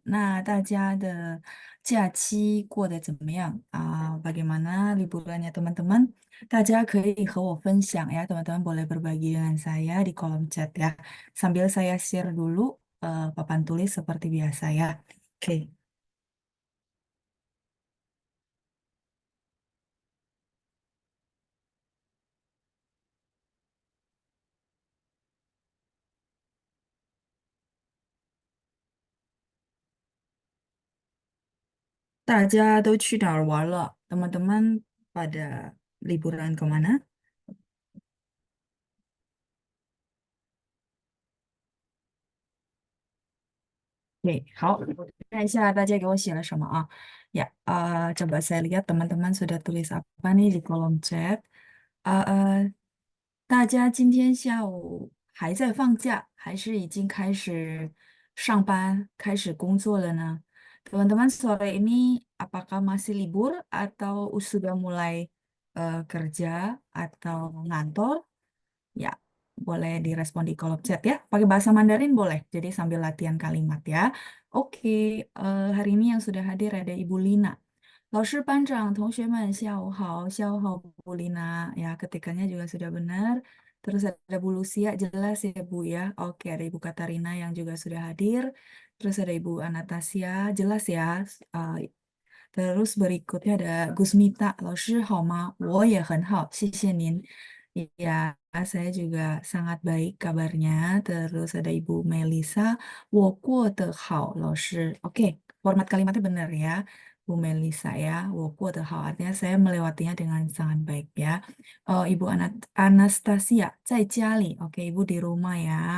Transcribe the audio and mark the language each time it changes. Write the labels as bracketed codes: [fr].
[zh] Nah, 大家的假期过得怎么样？ [id] Bagaimana liburannya teman-teman？ [zh] 大家可以和我分享呀， [id] teman-teman boleh berbagi dengan saya di kolom chat ya. Sambil saya share dulu papan tulis seperti biasa ya. Oke. [zh] Daja都去哪儿玩了 [id] teman-teman pada liburan kemana? [zh] Oke, 好，看一下大家给我写了什么啊？ [id] Ya, coba saya lihat teman-teman sudah tulis apa nih di kolom chat. [zh] 大家今天下午还在放假，还是已经开始上班、开始工作了呢？ [id] Teman-teman sore ini apakah masih libur atau sudah mulai kerja atau ngantor? Ya, boleh direspon di kolom chat ya. Pakai bahasa Mandarin boleh, jadi sambil latihan kalimat ya. Oke, hari ini yang sudah hadir ada Ibu Lina. [zh] 老师、班长、同学们，下午好，下午好Bu Lina. [id] Ya, ketikanya juga sudah benar. Terus ada Bu Lucia, jelas ya Bu ya. Oke, ada Ibu Katarina yang juga sudah hadir. Terus ada Ibu Anastasia, jelas ya. [zh] Eh, [id] Terus berikutnya ada Gusmita, [zh] 老师好吗？我也很好，谢谢您。 [id] Ya, saya juga sangat baik kabarnya. Terus ada Ibu Melisa, [zh] 我过得好，老师. [id] Oke, format kalimatnya benar ya, Bu Melisa ya. [zh] 我过得好 [id] artinya saya melewatinya dengan sangat baik ya. Ibu Anastasia, [zh] 在家里. [id] Oke, Ibu di rumah ya.